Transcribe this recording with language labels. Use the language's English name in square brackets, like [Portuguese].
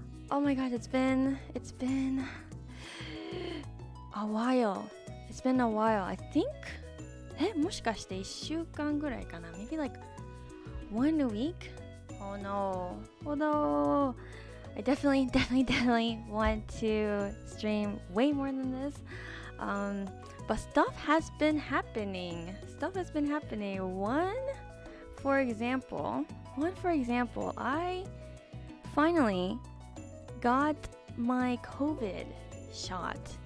[English] Oh my god, it's been a while. It's been a while, I think. [Japanese] もしかして1週間ぐらいかな [English] Maybe like 1 week? Oh no. Oh no. I definitely want to stream way more than this. But stuff has been happening. One, for example, I finally got my COVID shot.